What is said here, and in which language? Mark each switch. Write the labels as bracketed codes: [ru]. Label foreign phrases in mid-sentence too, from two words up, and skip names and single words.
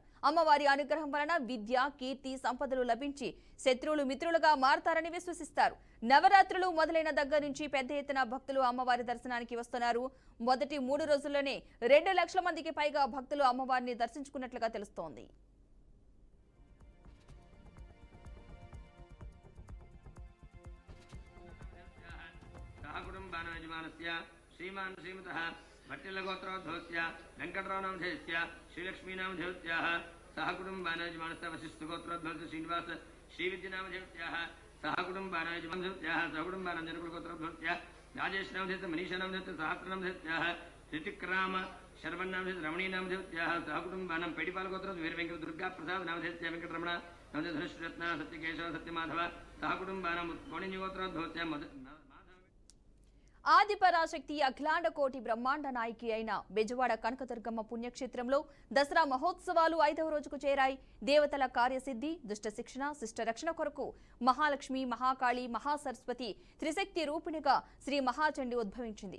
[te] అమ్మవారి అనుగ్రహం వలన విద్య, కీర్తి, సంపదలు లభించి శత్రువులు మిత్రులుగా మారతారని విశ్వసిస్తారు. నవరాత్రులు మొదలైన దగ్గర నుంచి పెద్ద ఎత్తున భక్తులు అమ్మవారి దర్శనానికి వస్తున్నారు. మొదటి 3 రోజుల్లోనే 2 లక్షల మందికి పైగా భక్తులు అమ్మవారిని దర్శించుకున్నట్లుగా తెలుస్తోంది. [sa] श्रीमान श्रीमतः भट्टिलगोत्रोद्भवस्य वेंकटरावनामधेयस्य श्रीलक्ष्मीनामधेयस्याः सह कुटुम्बानायजमानस्य वसिष्ठगोत्रोद्भवस्य श्रीनिवास श्रीविद्यनामधेयस्याः सह कुटुम्बानायजमानस्याः सह कुटुम्बानन्दनकुलगोत्रोद्भवस्य राजेशनामधेयस्य मनीषानामधेयस्य सहस्रनामधेयस्याः ऋतिक्राम शर्वन्नामधेयस्य रमणीनामधेयस्याः सह कुटुम्बानां पेडिपालगोत्रोद्भवस्य वीरवेंकट दुर्गा प्रसाद नामधेयस्य वेंकटरमण नामधेय धनुष्रत्न सत्यकेशव सत्यमाधव सह कुटुम्बानां कोणिनिगोत्रोद्भवस्य [te] ఆదిపరాశక్తి అఖిలాండ కోటి బ్రహ్మాండ నాయకి అయిన బెజవాడ కనకదుర్గమ్మ పుణ్యక్షేత్రంలో దసరా మహోత్సవాలు 5వ రోజుకు చేరాయి. దేవతల కార్యసిద్ధి, దుష్ట శిక్షణ, శిష్ట రక్షణ కొరకు మహాలక్ష్మి, మహాకాళి, మహాసరస్వతి త్రిశక్తి రూపిణిగా శ్రీ మహాచండి ఉద్భవించింది.